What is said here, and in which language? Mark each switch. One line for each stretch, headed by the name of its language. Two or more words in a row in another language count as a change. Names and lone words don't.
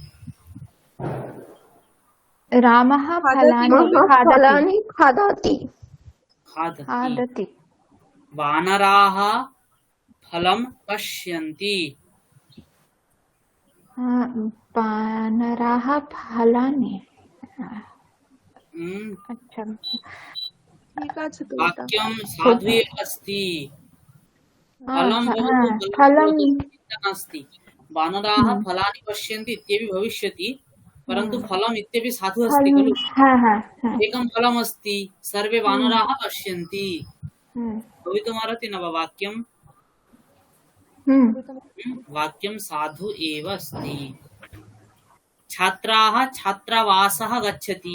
Sanskrit: रामः फलानि खादति फलानि खादति खादति वानराः फलं पश्यन्ति वानराः फलानि अच्छा
Bangla: ठीक আছে তো এটা
Sanskrit: वाक्यं साधु एव अस्ति फलं बहु फलं नास्ति वानराः फलानि पश्यन्ति इत्यपि भविष्यति परन्तु फलम् इत्यपि साधु अस्ति खलु एकं फलम् अस्ति सर्वे वानराः पश्यन्ति भवितुमर्हति न वा वाक्यं वाक्यं साधु एव अस्ति छात्राः छात्रावासः गच्छति